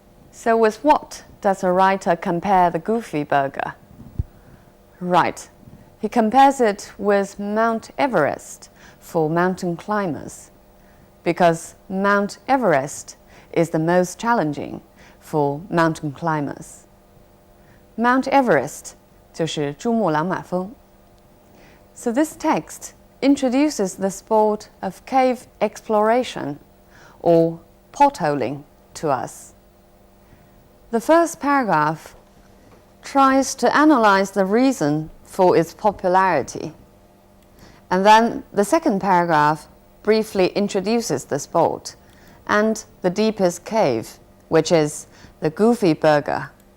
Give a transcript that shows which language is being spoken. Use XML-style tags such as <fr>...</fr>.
<en>So with what does the writer compare the Goofy Burger? Right, he compares it with Mount Everest for mountain climbers, because Mount Everest is the most challenging for mountain climbers.</en> <zh>Mount Everest 就是珠穆朗玛峰.</zh> <en>So this text introduces the sport of cave exploration or potholing to us. The first paragraph tries to analyze the reason for its popularity, and then the second paragraph briefly introduces the sport and the deepest cave, which is the Goofy Burger</en>